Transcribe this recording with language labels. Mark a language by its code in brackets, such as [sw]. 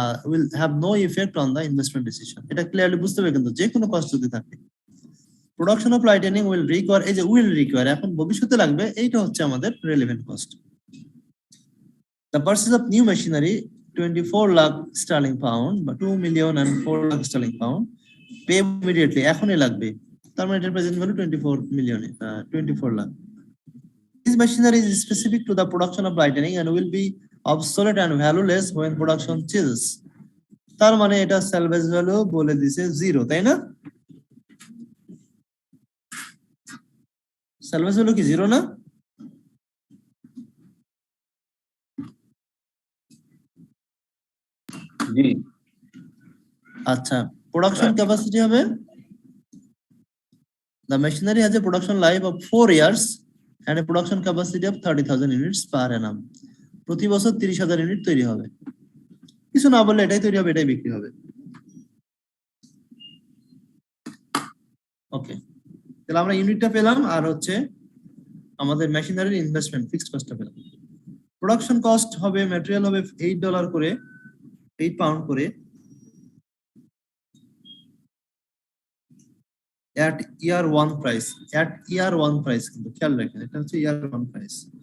[en] will have no effect on the investment decision. [bn] এটা clearly বুঝতে হবে কিন্তু যে কোনো কস্ট যদি থাকে [en] production of lightening will require, [bn] এই যে [en] will require [bn] এখন ভবিষ্যতে লাগবে, এইটা হচ্ছে আমাদের relevant cost. [en] The purchase of new machinery 24 lakh sterling pound বা 2 million and 4 lakh sterling pound pay immediately, [bn] এখনই লাগবে, তার মানে এটার present value 24 million 24 lakh. [en] This machinery is specific to the production of lightning and will be obsolete and valueless when production ceases. [bn] তার মানে এটা salvage value বলে দিছে 0, তাই না? salvage value কি 0 না? জি [en] আচ্ছা, production capacity হবে, the machinery has a production life of 4 years and a production capacity of 30,000 units per annum. [bn] প্রতি বছর 30,000 ইউনিট তৈরি হবে, কিছু না বললে এটাই তৈরি হবে, এটাই বিক্রি হবে। ওকে, তাহলে আমরা ইউনিটটা পেলাম আর হচ্ছে আমাদের মেশিনারির ইনভেস্টমেন্ট ফিক্সড কস্টটা পেলাম। প্রোডাকশন কস্ট হবে, ম্যাটেরিয়াল হবে $8 করে, 8 পাউন্ড করে [en] at year 1 price, at year 1 price, [bn] কিন্তু খেয়াল রাখেন এটা হচ্ছে year 1 price।